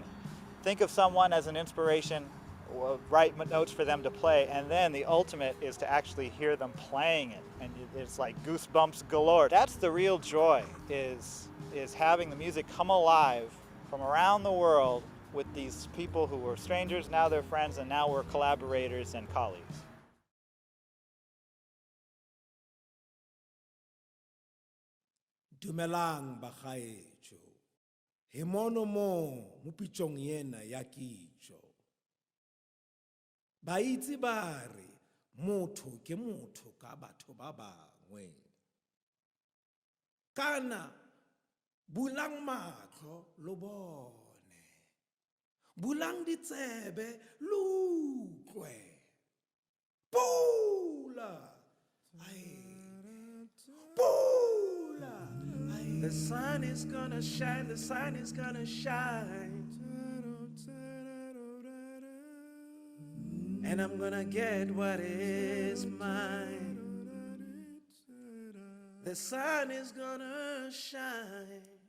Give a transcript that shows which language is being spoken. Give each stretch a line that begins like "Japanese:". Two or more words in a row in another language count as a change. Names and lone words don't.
English: Think of someone as an inspiration, write notes for them to play, and then the ultimate is to actually hear them playing it. And it's like goosebumps galore. That's the real joy, is having the music come alive from around the world with these people who were strangers, now they're friends, and now we're collaborators and colleagues.
Tswana: Dumelang bagaetsho. Hemono mo mupitjong yena ya kitso. Ba itse ba re motho ke motho ka batho ba bangwe. Kana bulang matlo lo bone. Bulang ditsebe lo utlwe. Pula. Pula.
English: The sun is gonna shine, the sun is gonna shine. And I'm gonna get what is mine. The sun is gonna shine.